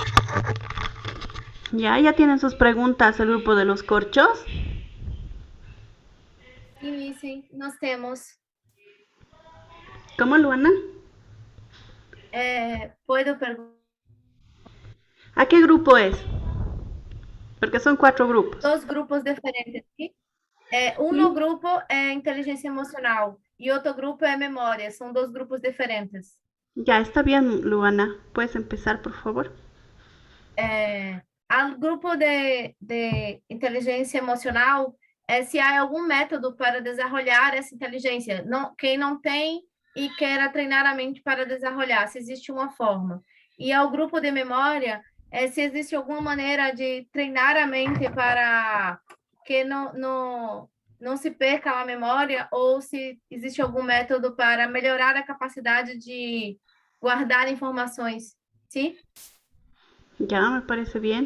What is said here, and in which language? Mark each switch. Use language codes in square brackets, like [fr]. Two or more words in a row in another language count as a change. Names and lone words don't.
[es] Ya tienen sus preguntas el grupo de los corchos. [pt] Sim, nós temos. [es] ¿Cómo, Luana? [pt] Puedo perguntar. [es] ¿A qué grupo es? Porque son 4 grupos. Dos grupos diferentes, ¿sí? Sí. [pt] Grupo é inteligência emocional e outro grupo é memória. São dois grupos diferentes. [es] Ya, está bien, Luana. ¿Puedes empezar, por favor? [pt] Ao grupo de inteligência emocional, se há algum método para desenvolver essa inteligência. Não, quem não tem e queira treinar a mente para desenvolver, se existe uma forma. E ao grupo de memória, se existe alguma maneira de treinar a mente para que não se perca a memória, ou se existe algum método para melhorar a capacidade de guardar informações, sim? [es] Ya, me parece bien.